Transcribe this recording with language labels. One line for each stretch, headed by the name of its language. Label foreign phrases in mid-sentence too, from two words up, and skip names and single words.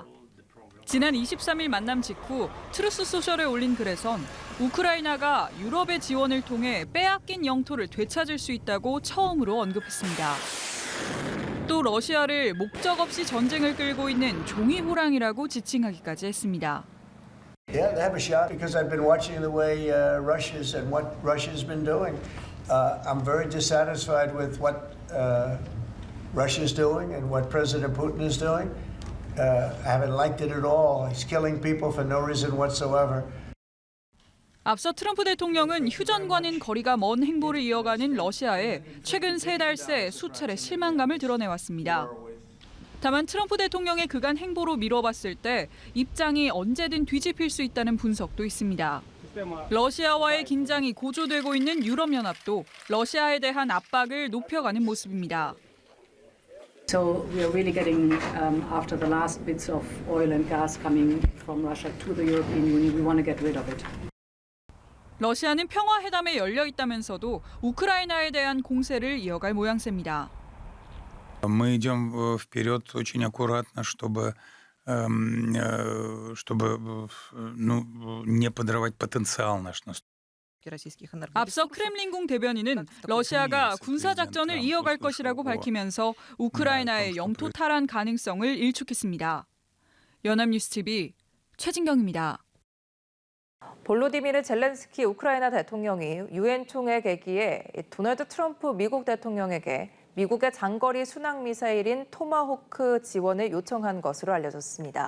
Korean: 지난 23일 만남 직후 트루스 소셜에 올린 글에선 우크라이나가 유럽의 지원을 통해 빼앗긴 영토를 되찾을 수 있다고 처음으로 언급했습니다. 또 러시아를 목적 없이 전쟁을 끌고 있는 종이 호랑이라고 지칭하기까지 했습니다.
English: Yeah, they have a shot because I've been watching the way Russia's and what Russia's been doing. I'm very dissatisfied with what Russia's doing and what President Putin is doing. I haven't liked it at all. He's killing people for no reason whatsoever.
Korean: 앞서 트럼프 대통령은 휴전과는 거리가 먼 행보를 이어가는 러시아에 최근 3달 새 수차례 실망감을 드러내왔습니다. 다만 트럼프 대통령의 그간 행보로 미뤄봤을 때 입장이 언제든 뒤집힐 수 있다는 분석도 있습니다. 러시아와의 긴장이 고조되고 있는 유럽연합도 러시아에 대한 압박을 높여가는 모습입니다.
English: So we are really getting, after the last bits of oil and gas coming from Russia to the European Union, we want to get rid of it.
Korean: 러시아는 평화회담에 열려 있다면서도 우크라이나에 대한 공세를 이어갈 모양새입니다.
Russian: Мы идем вперед очень аккуратно, чтобы не подрывать потенциал наш.
Korean: 앞서 크렘린궁 대변인은 러시아가 군사작전을 이어갈 것이라고 밝히면서 우크라이나의 영토 탈환 가능성을 일축했습니다. 연합뉴스 TV 최진경입니다. 볼로디미르 젤렌스키 우크라이나 대통령이 유엔 총회 개기에 도널드 트럼프 미국 대통령에게 미국의 장거리 순항 미사일인 토마호크 지원을 요청한 것으로 알려졌습니다.